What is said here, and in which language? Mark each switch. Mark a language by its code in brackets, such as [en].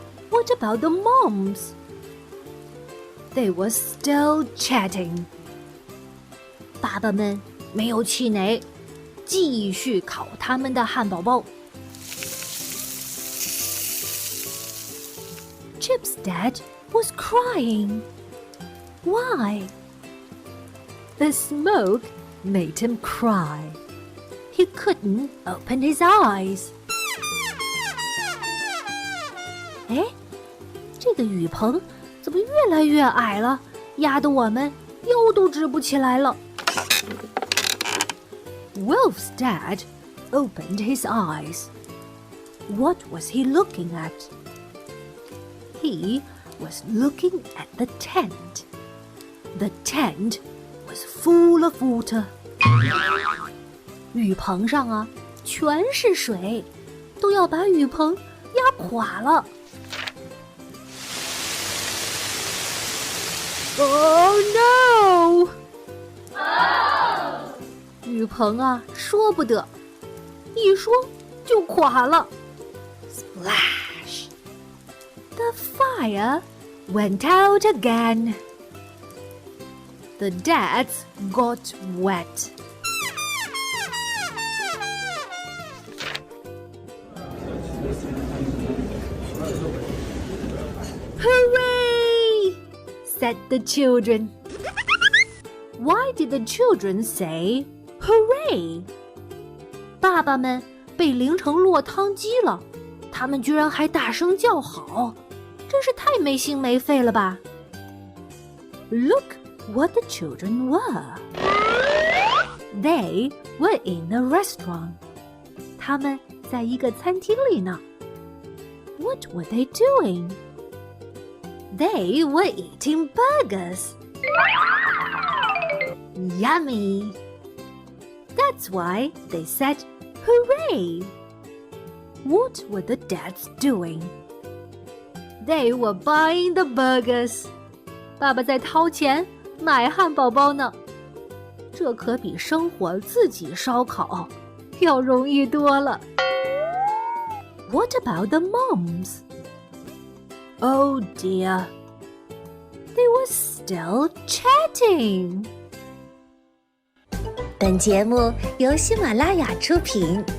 [en] What about the moms? They were still chatting. [zh] 爸爸们没有气馁，继续烤他们的汉堡包。 [en] Chip's dad was crying. Why? The smoke made him cry. He couldn't open his eyes. [zh] 哎，这个雨棚怎么越来越矮了？压得我们腰都直不起来了。 [en] Wolf's dad opened his eyes. What was he looking at? He was looking at the tent. The tent was full of water. [zh] 雨棚上啊，全是水，都要把雨棚压垮了。 [en] Oh no! [zh] 雨棚啊，说不得，一说就垮了。 [en] Splash! The fire went out again. The dads got wet. Hooray! Said the children. Why did the children say hooray? [zh] 爸爸们被淋成落汤鸡了，他们居然还大声叫好，真是太没心没肺了吧 ？ [en] Look what the children were. They were in a restaurant. [zh] 他们在一个餐厅里呢。 [en] What were they doing? They were eating burgers. Yummy! That's why they said, Hooray! What were the dads doing? They were buying the burgers. [zh] 爸爸在掏钱买汉堡包呢。这可比生火自己烧烤要容易多了。 [en] What about the moms? Oh dear. They were still chatting. [zh] 本节目由喜马拉雅出品，